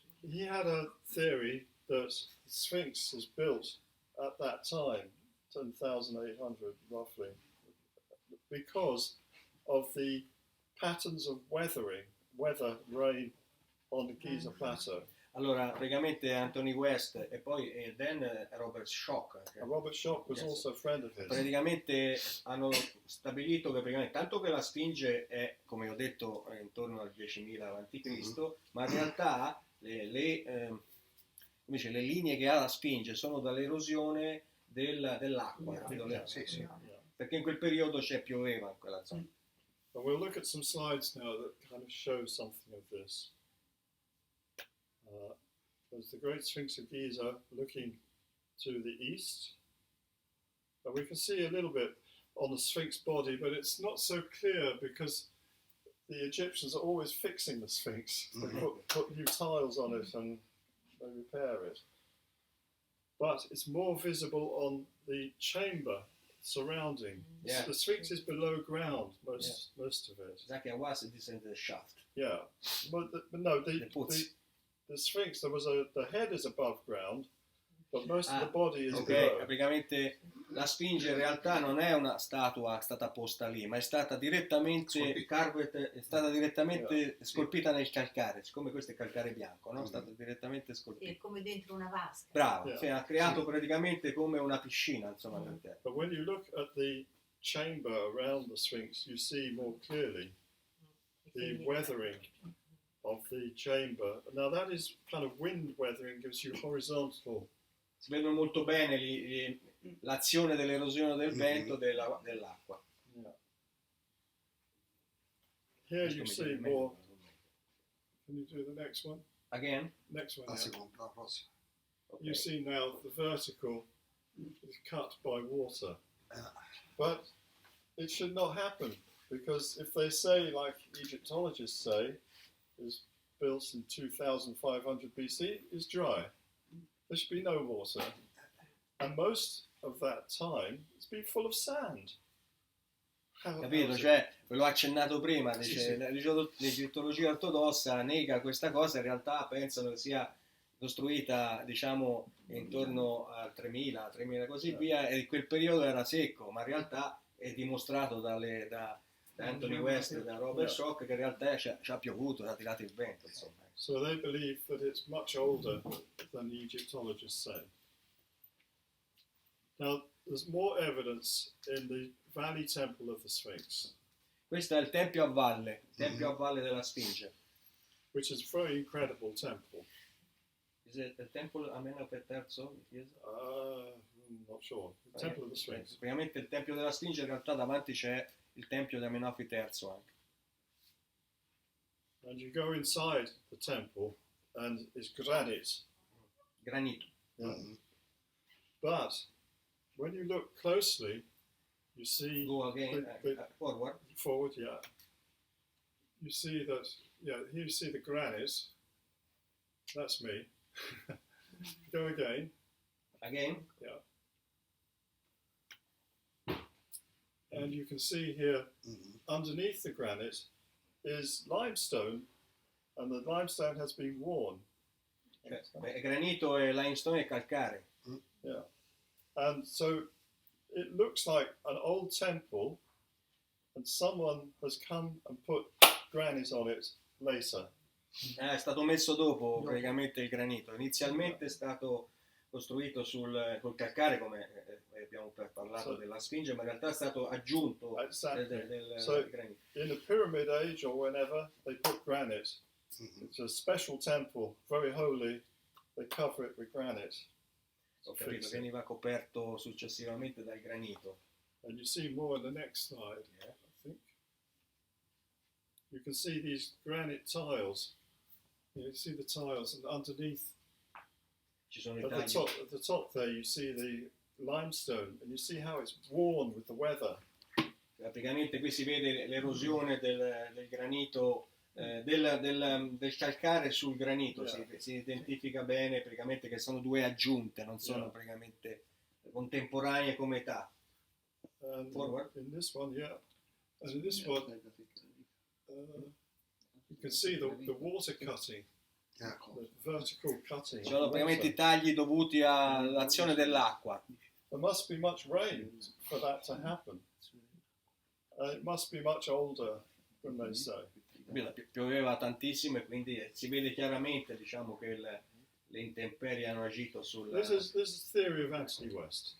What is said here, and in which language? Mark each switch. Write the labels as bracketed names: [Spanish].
[English] He had a theory that the Sphinx was built at that time, 10,800 roughly, because of the patterns of weather, rain on the Giza Plateau. [Italian] Allora, praticamente Anthony West e poi then Robert Schoch. [English] And Robert Schoch was also a friend of his. [Italian] Praticamente hanno stabilito che praticamente, tanto che la Sfinge è, come ho detto, intorno al 10.000 a.C., ma in realtà le linee che ha la Sfinge sono dall'erosione dell'acqua. sì, sì. Perché in quel periodo pioveva in quella zona. [English] And we'll look at some slides now that kind of show something of this. There's the Great Sphinx of Giza looking to the east. And we can see a little bit on the Sphinx body, but it's not so clear because the Egyptians are always fixing the Sphinx. They put new tiles on it and they repair it. But it's more visible on the chamber surrounding. Yeah. The Sphinx is below ground, most of it. Exactly, I was in the shaft. Yeah, but the Sphinx, the head is above ground, but most of the body is Ok, below. [Italian] praticamente la Sfinge in realtà non è una statua stata posta lì, ma è stata direttamente, è stata direttamente scolpita nel calcare, siccome questo è calcare bianco, no? È stata direttamente Sì, scolpita. è come dentro una vasca. Bravo, [English] Yeah. [Italian] sì, ha creato praticamente come una piscina, insomma, all'interno. [English] But when you look at the chamber around the Sphinx, you see more clearly the weathering of the chamber. Now that is kind of wind weathering, gives you horizontal. [Italian] Si vedono molto bene l'azione dell'erosione del vento dell'acqua. [English] Yeah. Here [Italian] Questo [English] you [Italian] mi viene [English] more. [Italian] meglio. [English] Can you do the next one? Again? Next one. [Italian] La [English] Yeah. [Italian] seconda, la prossima. [English] Ok. You see now the vertical is cut by water. But it should not happen, because if they say, like Egyptologists say, is built in 2500 BC, is dry. There should be no water. And most of that time, it's been full of sand. [Italian] Capito? [English] is it? [Italian] Cioè, ve l'ho accennato prima, Sì, dice, l'egittologia ortodossa nega questa cosa, in realtà pensano che sia costruita, diciamo, intorno al 3000, 3000 così via, e in quel periodo era secco, ma in realtà è dimostrato da Anthony West e da Robert Schoch che in realtà ci ha piovuto, ha tirato il vento, insomma. [English] So they believe that it's much older than the Egyptologists say. Now, there's more evidence in the Valley Temple of the Sphinx, [Italian] Questo è il tempio a valle, il tempio a valle della Sfinge. [English] which is a very incredible temple. Is it the temple Amenhotep terzo? Yes. I'm not sure. The Temple of the Sphinx. [Italian] Praticamente il tempio della Sfinge, in realtà davanti c'è il tempio di Amenhotep terzo anche. [English] And you go inside the temple, and it's granite. [Italian] Granito. [English] Yeah. But when you look closely, you see Go again, forward. forward, yeah. You see that, yeah. Here you see the granite. That's me. Go again. Again. And you can see here, underneath the granite is limestone, and the limestone has been worn. [Italian] Beh, granito e limestone e calcare. [English] Yeah. And so it looks like an old temple, and someone has come and put granite on it later. [Italian] È stato messo dopo praticamente il granito. Inizialmente è stato costruito col calcare, come abbiamo parlato della Sfinge, ma in realtà è stato aggiunto del granito. [English] In the Pyramid Age or whenever, they put granite. It's a special temple, very holy. They cover it with granite. [Italian] Ho capito, veniva coperto successivamente dal granito. [English] And you see more in the next slide, I think. You can see these granite tiles. You see the tiles, and underneath, [Italian] Ci sono i [English] at [Italian] tagli. [English] the top there, you see the limestone, and you see how it's worn with the weather. [Italian] Praticamente qui si vede l'erosione del granito, del calcare sul granito, si identifica bene praticamente che sono due aggiunte, non sono praticamente contemporanee come età. [English] And Forward. in this one, and in this one, you can see the water cutting, the vertical cutting. [Italian] Ci sono praticamente i tagli dovuti all'azione dell'acqua. [English] There must be much rain for that to happen. It must be much older than they say. [Italian] Pioveva tantissimo e quindi si vede chiaramente, diciamo, che le intemperie hanno agito sul... [English] This is the theory of Anthony West